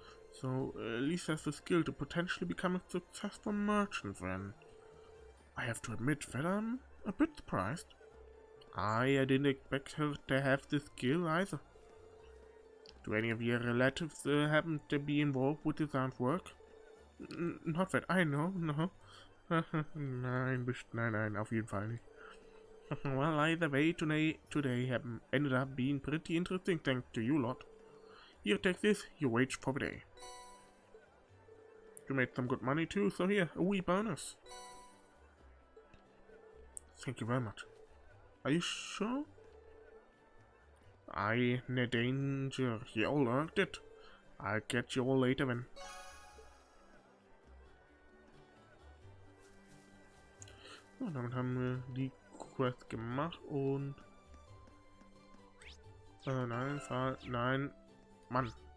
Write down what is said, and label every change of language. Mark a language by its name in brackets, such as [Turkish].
[English] So, Lisa has the skill to potentially become a successful merchant then. I have to admit that I'm a bit surprised. I didn't expect her to have this skill either. Do any of your relatives happen to be involved with this aunt's work? Not that I know, no. [German] Nein, auf jeden Fall nicht. [English] Well, either way, today ended up being pretty interesting thanks to you lot. Here, take this, your wage for the day. You made some good money too, so here, a wee bonus. Thank you very much. Are you sure? I in danger. You all earned it. I'll catch you all later then. [German] So, damit haben wir die Quest gemacht und... nein, Mann.